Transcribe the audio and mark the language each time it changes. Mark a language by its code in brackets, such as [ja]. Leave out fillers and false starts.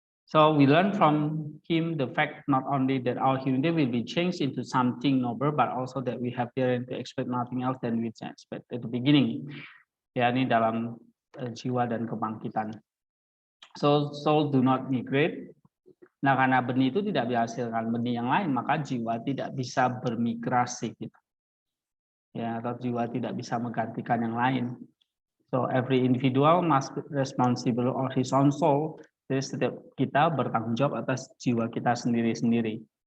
[en] So we learn from him the fact not only that our humanity will be changed into something noble, but also that we have dared to expect nothing else than we expect at the beginning. [id] Ya, ini dalam jiwa dan kebangkitan. [en] So soul do not migrate. [id] Nah, karena benih itu tidak dihasilkan benih yang lain, maka jiwa tidak bisa bermigrasi, gitu. Ya, atau jiwa tidak bisa menggantikan yang lain. [en] So every individual must be responsible for his own soul. [id] Jadi setiap kita bertanggung jawab atas jiwa kita sendiri-sendiri.